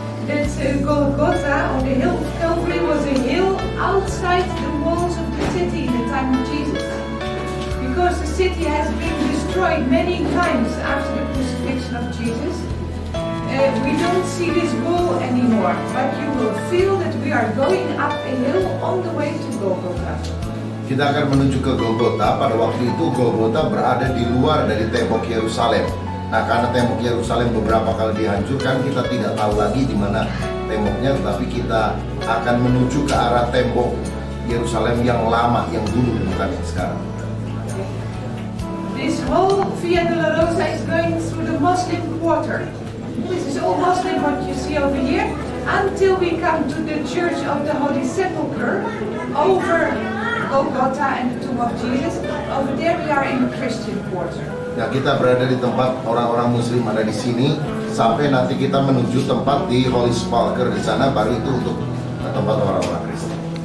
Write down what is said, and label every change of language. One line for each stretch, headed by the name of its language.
English: That Golgotha, on the hill of Calvary, was a hill outside the walls of the city in the time of Jesus. Because the city has been destroyed many times after the crucifixion of Jesus, we don't see this wall anymore, but you will feel that we are going up a hill on the way to Golgotha.
Indonesian: Kita akan menuju ke Golgotha. Pada waktu itu Golgotha berada di luar dari tembok Yerusalem. Nah, karena tembok Yerusalem beberapa kali dihancurkan, kita tidak tahu lagi di mana temboknya, tetapi kita akan menuju ke arah tembok Yerusalem yang lama, yang dulu, bukan yang sekarang.
English: This whole Via Dolorosa is going through the Muslim quarter. This is all Muslim what you see over here, until we come to the Church of the Holy Sepulchre, over Golgotha and the tomb of Jesus. Over there we are in the Christian quarter.
Indonesian: Nah, kita berada di tempat orang-orang Muslim ada di sini, sampai nanti kita menuju tempat di Holy Sepulchre di sana, baru itu untuk tempat orang-orang Kristen.